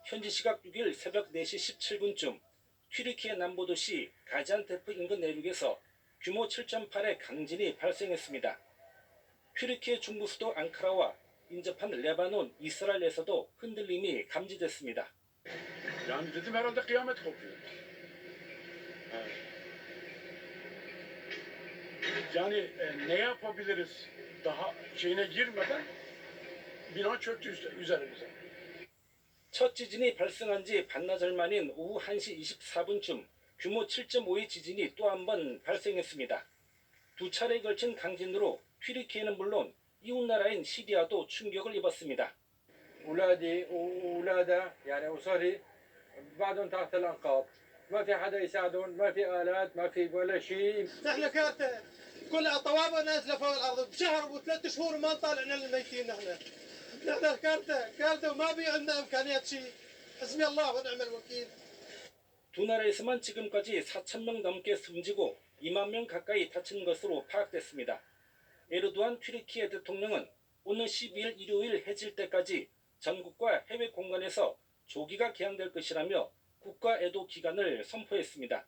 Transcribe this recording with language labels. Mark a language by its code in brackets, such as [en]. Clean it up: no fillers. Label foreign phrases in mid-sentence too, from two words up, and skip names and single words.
[ko] 현지 시각 6일 새벽 4시 17분쯤 튀르키예 남부도시 가지안테프 인근 내륙에서 규모 7.8의 강진이 발생했습니다. 튀르키예 중부 수도 앙카라와 인접한 레바논, 이스라엘에서도 흔들림이 감지됐습니다. [tr] Yani dedim herhalde kıyamet kopuyor. Yani ne yapabiliriz daha şeyine girmeden bina çöktü üzerimize. [ko] 첫 지진이 발생한 지 반나절 만인 오후 1시 24분쯤 규모 7.5의 지진이 또 한 번 발생했습니다. 두 차례에 걸친 강진으로 튀르키예는 물론 이웃 나라인 시리아도 충격을 입었습니다. [ar] أولادي وأولاده يعني أسري بعدهم تحت الأنقاض ما في حدا يساعدهم ما في آلات ما في ولا شيء نحن كارثة كلها طوابق نازلة فوق الأرض بشهر وثلاث شهور ما طالعنا الميتين نحن كارثة وما بي عندنا إمكانيات شيء حسبي الله ونعم الوكيل. [ko] 두 나라에서만 지금까지 4,000명 넘게 숨지고 2만 명 가까이 다친 것으로 파악됐습니다. 에르도안 튀르키예 대통령은 오늘 12일 일요일 해질 때까지 전국과 해외 공간에서 조기가 개항될 것이라며 국가 애도 기간을 선포했습니다.